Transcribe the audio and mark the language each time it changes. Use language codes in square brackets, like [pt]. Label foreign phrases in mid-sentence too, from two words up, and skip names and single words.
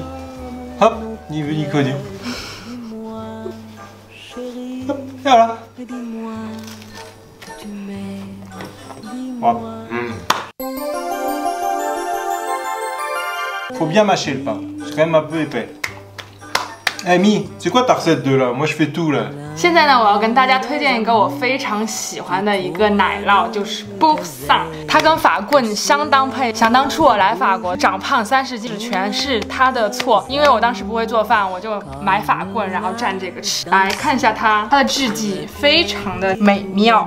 [fr] Hop, ni vu ni connu. Hop, et voilà. Voilà. Faut bien mâcher le pain, c'est quand même un peu épais. Mi, c'est quoi ta recette de là? Moi je fais tout là. [zh] 现在呢，我要跟大家推荐一个我非常喜欢的一个奶酪，就是 Boursin， 它跟法棍相当配。想当初我来法国长胖30斤，全是它的错，因为我当时不会做饭，我就买法棍，然后蘸这个吃。来看一下它的质地非常的美妙。